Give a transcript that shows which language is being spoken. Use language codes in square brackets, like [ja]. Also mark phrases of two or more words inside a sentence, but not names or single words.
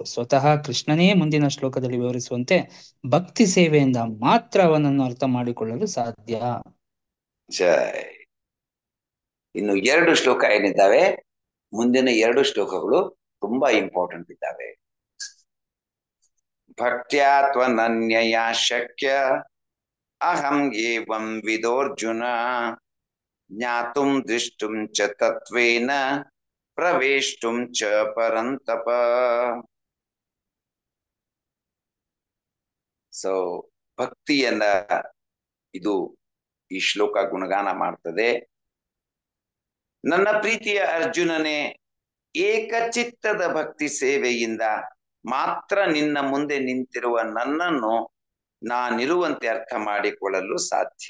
[kn] ಸ್ವತಃ ಕೃಷ್ಣನೇ ಮುಂದಿನ ಶ್ಲೋಕದಲ್ಲಿ ವಿವರಿಸುವಂತೆ ಭಕ್ತಿ ಸೇವೆಯಿಂದ ಮಾತ್ರ ಅವನನ್ನು ಅರ್ಥ ಮಾಡಿಕೊಳ್ಳಲು ಸಾಧ್ಯ. ಜೈ. ಇನ್ನು 2 ಶ್ಲೋಕ ಏನಿದ್ದಾವೆ, ಮುಂದಿನ 2 ಶ್ಲೋಕಗಳು ತುಂಬಾ ಇಂಪಾರ್ಟೆಂಟ್ ಇದ್ದಾವೆ. [sa] ಭಕ್ತ್ಯಾ ತ್ವನನ್ಯಯಾ ಶಕ್ಯ ಅಹಂ ಏವಂ ವಿದೋರ್ಜುನ ಜ್ಞಾತುಂ ದೃಷ್ಟುಂ ಚ ತತ್ವೇನ ಪ್ರವೇಷ್ಟುಂ ಚ ಪರಂತಪ. [kn] ಸೊ ಭಕ್ತಿಯನ್ನ ಇದು ಈ ಶ್ಲೋಕ ಗುಣಗಾನ ಮಾಡ್ತದೆ. ನನ್ನ ಪ್ರೀತಿಯ ಅರ್ಜುನನೇ, ಏಕಚಿತ್ತದ ಭಕ್ತಿ ಸೇವೆಯಿಂದ ಮಾತ್ರ ನಿನ್ನ ಮುಂದೆ ನಿಂತಿರುವ ನನ್ನನ್ನು ನಾನಿರುವಂತೆ ಅರ್ಥ ಮಾಡಿಕೊಳ್ಳಲು ಸಾಧ್ಯ.